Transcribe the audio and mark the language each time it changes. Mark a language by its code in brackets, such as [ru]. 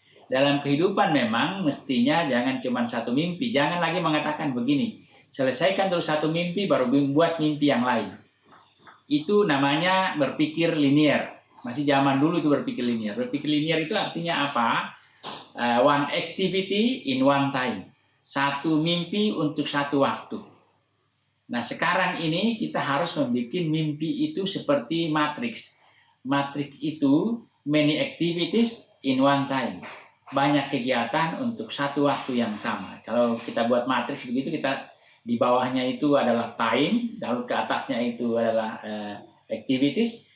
[id] Dalam kehidupan memang mestinya jangan cuma satu mimpi, jangan lagi mengatakan begini, selesaikan dulu satu mimpi baru buat mimpi yang lain. Itu namanya berpikir linier. Masih zaman dulu itu berpikir linier. Berpikir linier itu artinya apa? [en] One activity in one time. [id] Satu mimpi untuk satu waktu. Nah, sekarang ini kita harus membuat mimpi itu seperti matriks. Matriks itu [en] many activities in one time. [id] Banyak kegiatan untuk satu waktu yang sama. Kalau kita buat matriks begitu, kita di bawahnya itu adalah time, lalu ke atasnya itu adalah activities.